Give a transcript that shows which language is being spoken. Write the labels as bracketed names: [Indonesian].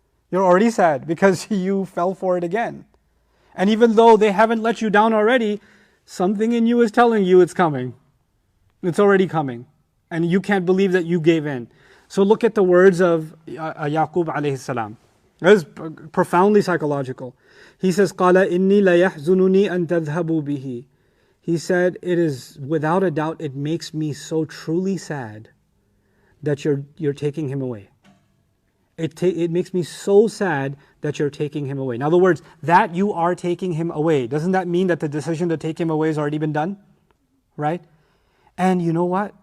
[English] You're already sad because you fell for it again. And even though they haven't let you down already, something in you is telling you it's coming. It's already coming. And you can't believe that you gave in. So look at the words of Yaqub alayhi salam. That is profoundly psychological. He says, [Arabic] قَالَ إِنِّي لَيَحْزُنُنِي أَن تَذْهَبُوا بِهِ. [English] He said, it is without a doubt, it makes me so truly sad that you're taking him away. It makes me so sad that you're taking him away. In other words, that you are taking him away. Doesn't that mean that the decision to take him away has already been done? Right? And you know what?